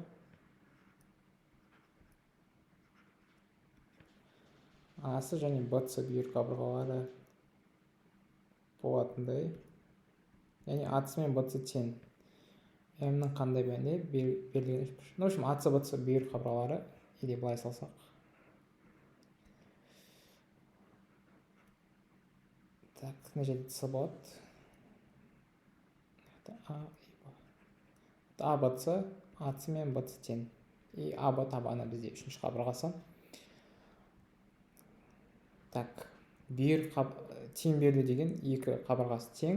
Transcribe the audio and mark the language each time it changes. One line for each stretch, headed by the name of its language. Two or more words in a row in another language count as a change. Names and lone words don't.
Kazakh: А-сы және Б-сы бүйір қабырғалары болатындай. Яғни А-сы мен Б-сы тең. М-нің қандай бәріне берілген үшбұрышы.
Russian: В общем,
Kazakh: А-сы Б-сы бүйір қабырғалары, или былай салсақ. Так, мына жерде С болады. А, Б-сы, А-сы мен Б-сы тең. И А-Б табаны бізде үшінші қабырғасы. Так, тең берді деген екі қабырғасы тең.